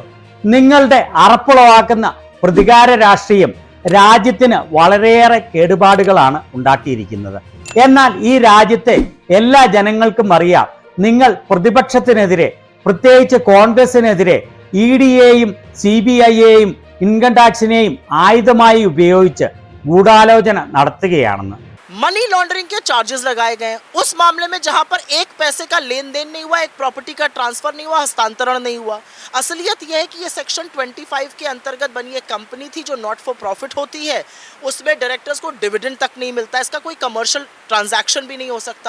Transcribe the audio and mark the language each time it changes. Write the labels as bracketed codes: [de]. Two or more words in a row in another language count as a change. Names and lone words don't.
[ml] നിങ്ങളുടെ അറപ്പുളവാക്കുന്ന പ്രതികാര രാഷ്ട്രീയം രാജ്യത്തിന് വളരെയേറെ കേടുപാടുകളാണ് ഉണ്ടാക്കിയിരിക്കുന്നത്. എന്നാൽ ഈ രാജ്യത്തെ എല്ലാ ജനങ്ങൾക്കും അറിയാം, നിങ്ങൾ പ്രതിപക്ഷത്തിനെതിരെ, പ്രത്യേകിച്ച് കോൺഗ്രസിനെതിരെ ഇഡിയെയും CBIയെയും [en] income taxineyum [ml] ആയുധമായി ഉപയോഗിച്ച് ഗൂഢാലോചന നടത്തുകയാണെന്ന്. [en] money laundering [hi] के चार्जेस लगाए गए हैं उस मामले में जहां पर एक पैसे का लेन देन नहीं हुआ, एक प्रॉपर्टी का ट्रांसफर नहीं हुआ, हस्तांतरण नहीं हुआ। असलियत यह है कि ये सेक्शन 25 के अंतर्गत बनी एक कंपनी थी जो [en] not for profit [hi] होती है। उसमें डायरेक्टर्स को डिविडेंड तक नहीं मिलता, इसका कोई [en] commercial transaction [hi] भी नहीं हो सकता।